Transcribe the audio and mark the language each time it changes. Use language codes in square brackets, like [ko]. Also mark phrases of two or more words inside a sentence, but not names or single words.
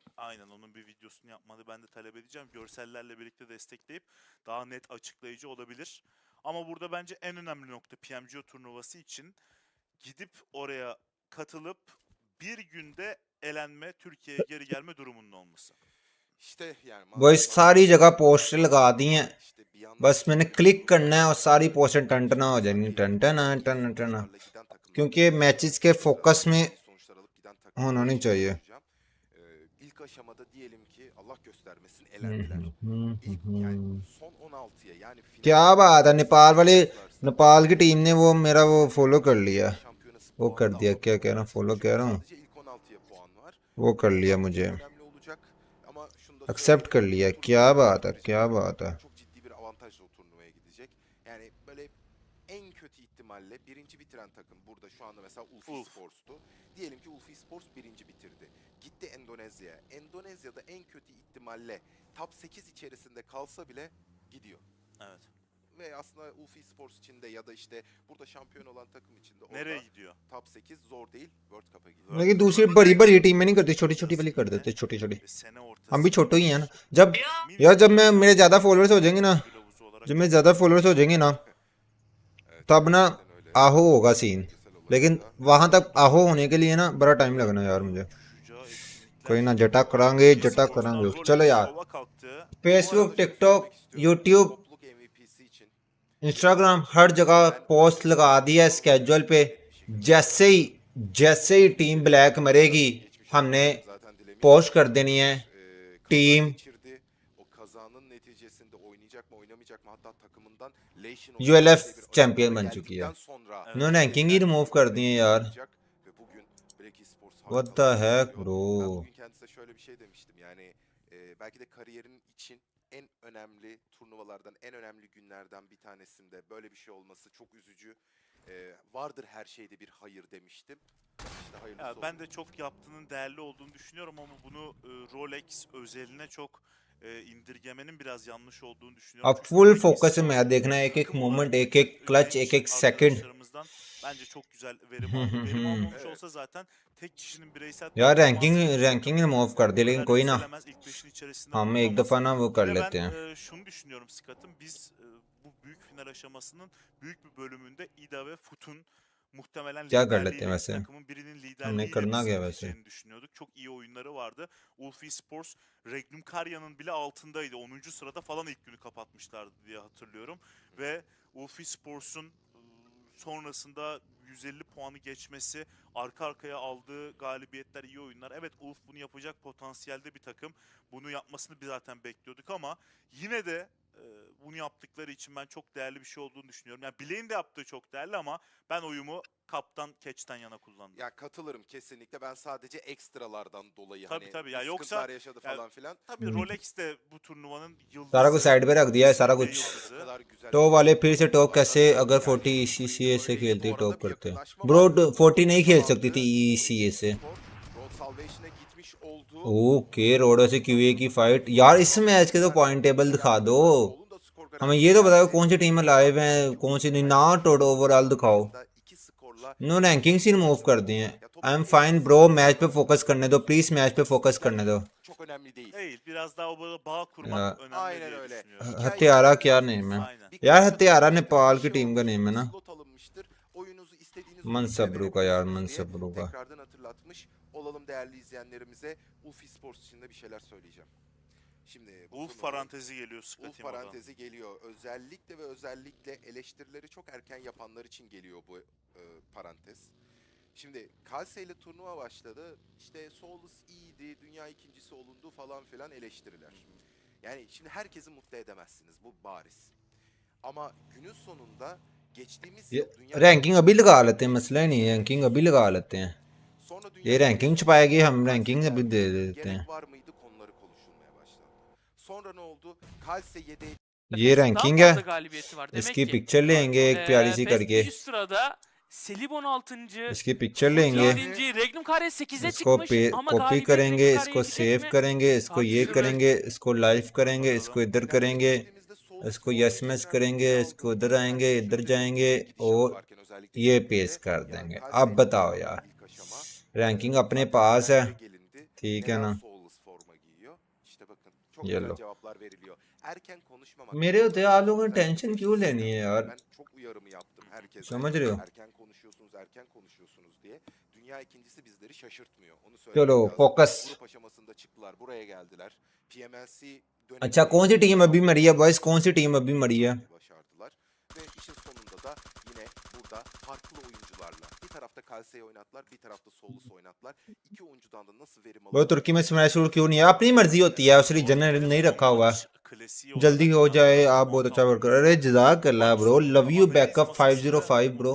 [tr] Aynen, onun bir videosunu yapmanı ben de talep edeceğim. Görsellerle birlikte destekleyip daha net açıklayıcı olabilir. Ama burada bence en önemli nokta PMGO turnuvası için gidip oraya katılıp bir günde elenme, Türkiye'ye geri gelme durumunun olması. İşte yani [hi] वो इस सारी जगह पोस्टर [tr] maalesef [hi] लगा दी हैं [tr] işte bir yandan [hi] बस मैंने क्लिक करना है और सारी पोस्टर टन टना हो [tr] zaten [hi] जाएंगी [tr] iyi [hi] टन [tr] iyi [hi] टना [tr] sonuçlarla giden takımlar [hi] क्योंकि [tr] konuşacağım. [hi] मैचेस के [tr] Kısa [hi] फोकस में [tr] iyi sonuçlar alıp giden takımlar [hi] होना नहीं [tr] için [hi] चाहिए [tr] konuşacağım. İlk aşamada diyelim ki Allah göstermesin elendiler. İlk yani son 16'ya yani [hi] क्या बात है नेपाल वाले नेपाल की टीम ने वो मेरा वो फॉलो कर लिया [tr] şampiyonası [hi] वो [tr] puanı [hi] कर [tr] da [hi] दिया [tr] aldı. [hi] क्या कह रहा हूँ फॉलो कह रहा हूँ [tr] Sadece ilk 16'ya puan var. [hi] वो कर लिया [tr] Çok [hi] मुझे [tr] önemli olacak. Ama şunu da [hi] एक्सेप्ट कर [tr] söyleyelim, [hi] लिया [tr] bu [hi] क्या [tr] turnuvaya [hi] बात है [tr] gidecek. [hi] क्या बात है [tr] Çok ciddi bir avantajla o turnuvaya gidecek. Yani böyle en kötü ihtimalle birinci bitiren takım burada şu anda mesela Ulf Esports'tu. Diyelim ki Ulf Esports birinci bitirdi. Gitti Endonezya'ya. Endonezya'da en kötü ihtimalle top 8 içerisinde kalsa bile gidiyor. Evet. Ve aslında Ulf Esports için de ya da işte burada şampiyon olan takım için de Nereye orada gidiyor? top 8 zor değil, World Cup'a gidiyor. [hi] लेकिन दूसरी बड़ी बड़ी टीम में नहीं करते छोटी छोटी वाली कर देते छोटी छोटी [tr] Ve sene ortası. [hi] हम भी छोटे ही हैं ना जब यार जब मैं मेरे ज्यादा फॉलोअर्स हो जाएंगे ना [tr] Kılavuzu olarak [hi] जब मेरे ज्यादा फॉलोअर्स हो जाएंगे ना [tr] Evet, [hi] तब ना [tr] gerçekten öyle. [hi] आहो होगा सीन [tr] Bölgesel olarak [hi] लेकिन [tr] da [hi] वहां तक आहो होने के लिए ना बड़ा टाइम लगना यार मुझे [tr] düşeceği etkinlikler. [pa] कोई ना जटा करांगे जटा [tr] Esports'tan [pa] करांगे [tr] rol [hi] चलो [tr] alıp [hi] यार [tr] şova kalktı. Bu arada [hi] फेसबुक [tr] şunu [hi] टिकटॉक [tr] söylemek istiyorum. [hi] यूट्यूब [tr] Topluluk MVP'si için [hi] इंस्टाग्राम हर जगह पोस्ट लगा दिया है स्केड्यूल पे जैसे ही टीम ब्लैक मरेगी हमने [tr] zaten dilemiş. [hi] पोस्ट कर देनी है [tr] Kaza [hi] टीम [tr] geçirdi. O kazanın neticesinde oynayacak mı oynamayacak mı hatta takımından Leşin ULF diye bir [hi] चैंपियन [tr] açıklama [hi] बन चुकी है [tr] geldikten sonra [hi] उन्होंने रैंकिंग ही रिमूव कर दी है यार [tr] oynayacak ve bugün Black Esports [en] What [tr] harikalar [en] the heck [tr] yapıyor. [en] bro [tr] Ben bugün kendisine şöyle bir şey demiştim yani belki de kariyerin için en önemli turnuvalardan en önemli günlerden bir tanesinde böyle bir şey olması çok üzücü. Vardır her şeyde bir hayır demiştim. İşte hayırlısı Ya oldu. ben de çok yaptığının değerli olduğunu düşünüyorum ama bunu Rolex özeline çok indirgemenin biraz yanlış olduğunu düşünüyorum. [hi] अब [tr] Çünkü [hi] फुल [tr] Black [hi] फोकस है [tr] Esports [hi] मैं देखना है एक एक [tr] takım [hi] मोमेंट [tr] olarak [hi] एक [tr] bütün [hi] एक क्लच [tr] genç [hi] एक एक सेकंड [tr] arkadaşlarımızdan bence çok güzel verim aldı. Verim almamış olsa zaten tek kişinin bireysel [hi] यार [tr] performansı [hi] रैंकिंग रिमूव कर दी लेकिन कोई ना [tr] yükselemez, ilk beşin içerisinde [hi] हम एक [tr] bulunamaz. [hi] दफा ना वो कर [tr] Bir de [hi] लेते हैं [tr] ben şunu düşünüyorum Skat'ım. Biz bu büyük final aşamasının büyük bir bölümünde İda ve Fut'un muhtemelen [hi] क्या कर लेते हैं [tr] liderliğiyle, [hi] वैसे [tr] takımın birinin [hi] हमने [tr] liderliğiyle [hi] करना [tr] biz [hi] क्या वैसे [tr] biteceğini düşünüyorduk. Çok iyi oyunları vardı. Ulf Esports, Regnum Karya'nın bile altındaydı. 10. sırada falan ilk günü kapatmışlardı diye hatırlıyorum. Ve Ulf Esports'un sonrasında 150 puanı geçmesi, arka arkaya aldığı galibiyetler, iyi oyunlar. Evet, Ulf bunu yapacak potansiyelde bir takım. Bunu yapmasını biz zaten bekliyorduk ama yine de bunu yaptıkları için ben çok değerli bir şey olduğunu düşünüyorum. Yani Blake'in de yaptığı çok değerli ama ben oyumu kaptan Catch'ten yana kullandım. Ya katılırım kesinlikle. Ben sadece ekstralardan dolayı Tabii, hani tabii. Ya sıkıntılar yoksa yaşadı ya falan filan. tabii Rolex de bu turnuvanın yıldızı. [hi] सारा कुछ साइड पे रख दिया है सारा [tr] kesinlikle [hi] कुछ [tr] yıldızı. Bu kadar güzel [hi] टॉप [tr] bir [hi] वाले फिर से [tr] turnuva [hi] टॉप [tr] var. [hi] कैसे अगर [tr] Yani [hi] 40 ECA से [tr] öyleydi. [hi] खेलती [tr] Bu arada [hi] टॉप [tr] bir [hi] करते [tr] yakınlaşma [hi] ब्रो [tr] var. [hi] 40 नहीं खेल [tr] Aldı. [hi] सकती थी ECA से [tr] Road Salvation'a gitmiş olduğu [hi] ओके रोडो से QA की फाइट यार इस मैच के तो [en] point table [hi] दिखा दो [tr] Sol'un da skor [hi] हमें [tr] garantisi [hi] ये तो बताओ [tr] geldi. [hi] कौन सी टीम में लाइव हैं कौन सी नहीं ना [en] total overall [hi] दिखाओ [tr] Aslında iki skorla [en] no rankings [hi] ही रिमूव कर दी हैं [tr] Ya [en] I am [tr] toplam [en] फाइन [tr] etkisi [en] ब्रो [tr] aslında [hi] मैच पे फोकस करने दो प्लीज मैच पे फोकस करने दो [tr] çok önemli değil. Değil, biraz daha o bağ kurmak Ya. önemli Aynen diye öyle. düşünüyorum. Hikaye [hi] हत्यारा [tr] içinde [hi] क्या [tr] biraz [hi] नेम है [tr] Aynen. bir [hi] यार [tr] kılıç [hi] हत्यारा [tr] atılmıştır, [hi] नेपाल [tr] bir [hi] की [tr] şey [hi] टीम का [tr] olmuştur, [hi] नेम है [tr] bir [hi] ना [tr] slot alınmıştır. Oyununuzu istediğiniz [hi] मनसब्रू [tr] ülkeye [hi] का यार [tr] verebilirsiniz diye [hi] मनसब्रू का [tr] tekrardan hatırlatmış olalım değerli izleyenlerimize. Ulf Esports için de bir şeyler söyleyeceğim. Şimdi bu Ulf turnuvanın- parantezi geliyor Ulf Skat'im oradan. parantezi geliyor. Özellikle ve özellikle eleştirileri çok erken yapanlar için geliyor bu parantez. Şimdi Kalse ile turnuva başladı. İşte Solus iyiydi, dünya ikincisi olundu falan filan eleştiriler. Yani şimdi herkesi mutlu edemezsiniz. Bu bariz. Ama günün sonunda geçtiğimiz yıl dünya [hi] रैंकिंग अभी लगा लेते हैं मसला ही नहीं है रैंकिंग अभी लगा लेते हैं [tr] sonra [hi] ये रैंकिंग छुपाएगी हम रैंकिंग अभी दे देते हैं [tr] gerek var mıydı konuları konuşulmaya başlandı. Sonra ne oldu? Kalse 7 [hi] ये [tr] Daha [hi] रैंकिंग [tr] fazla [hi] है [tr] galibiyeti var. Demek [hi] इसकी [tr] ki [hi] पिक्चर लेंगे एक प्यारी सी [tr] Fest [hi] करके [tr] üst sırada Selim 16. [hi] इसकी पिक्चर लेंगे [tr] 7. Regnum Kare 8'e [hi] इसको [tr] çıkmış ama [hi] कॉपी [tr] galibiyet [hi] करेंगे [tr] Regnum [hi] इसको [tr] Kare'ye [hi] सेव [tr] gidecek mi? [hi] करेंगे इसको ये [tr] Tartışılır. [hi] करेंगे इसको लाइव करेंगे [tr] Bakalım. [hi] इसको इधर [tr] finale [hi] करेंगे [tr] geçtiğimizde Solus [hi] इसको [tr] son [hi] यस [tr] dakika [hi] मैच [tr] önemli [hi] करेंगे [tr] bir [hi] इसको [tr] aldı. [hi] इधर आएंगे [tr] Herkes [hi] इधर [tr] şöyle bir [hi] जाएंगे [tr] gidişat [hi] और [tr] varken özellikle [hi] ये [tr] Türkiye'de, [hi] पेश कर [tr] yani [hi] देंगे [tr] Kalse [hi] अब [tr] ile [hi] बताओ [tr] oynanan [hi] यार [tr] ilk aşama. [hi] रैंकिंग अपने [tr] Zaten [hi] पास है [tr] finale gelindi. [hi] ठीक है [tr] Neden [hi] ना [tr] Solus forma giyiyor? İşte bakın çok [hi] ये [tr] güzel [hi] लो [tr] cevaplar veriliyor. Erken konuşmamak [hi] मेरे [tr] lazım [hi] होते आप लोगों ने [tr] arkadaşlar. [hi] टेंशन [tr] Özellikle [hi] क्यों [tr] sizden. [hi] लेनी है यार [tr] Ben çok uyarımı yaptım herkese. [hi] समझ रहे हो [tr] Erken konuşuyorsunuz diye. Dünya dünya ikincisi bizleri şaşırtmıyor. Onu söylemek [hi] चलो [tr] lazım. [hi] फोकस. [tr] Grup aşamasında çıktılar, buraya geldiler. PMLC [hi] अच्छा कौन सी टीम अभी मरी है बॉयज, कौन सी टीम अभी मरी है? [tr] başardılar. Ve işin sonunda da yine burada farklı oyuncularla bir tarafta Kalse'yi oynattılar, bir tarafta Solus'u oynattılar. İki oyuncudan da nasıl verim [hi] वो तुर्की में [en] smash rule [hi] क्यों नहीं है? अपनी मर्जी होती है, उस रीजन ने नहीं रखा हुआ। जल्दी हो जाए, आप बहुत अच्छा वर्क कर रहे। [ar] جزاك الله [hi] ब्रो, [en] love you backup 505 bro.